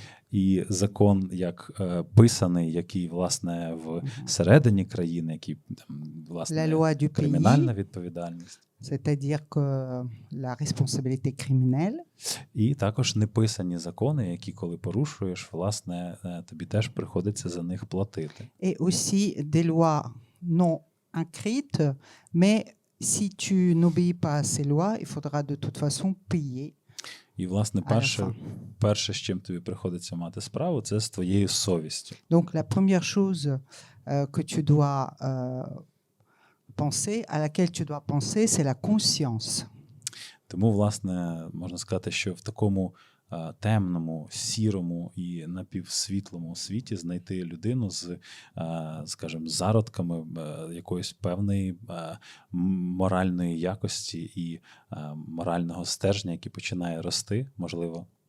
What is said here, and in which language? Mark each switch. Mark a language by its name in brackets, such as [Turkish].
[Ukrainian] І закон, як писаний, який, власне, всередині країни, який, власне, кримінальна відповідальність. [French] C'est-à-dire que la responsabilité criminelle. [Ukrainian] І також неписані закони, які, коли порушуєш, власне, тобі теж приходиться за них платити. [French] Et aussi des lois non écrites, mais si tu n'obéis pas à ces lois, il faudra de toute façon payer. [Ukrainian] І, власне, перше, з чим тобі приходиться мати справу, це з твоєю совістю. [French] Donc la première chose que tu dois penser, à laquelle tu dois penser, c'est la conscience. [Ukrainian] Тому, власне, можна сказати, що в такому темному, сірому і напівсвітлому світі знайти людину з, скажімо, зародками якоїсь певної моральної якості і морального стержня, який починає рости, можливо.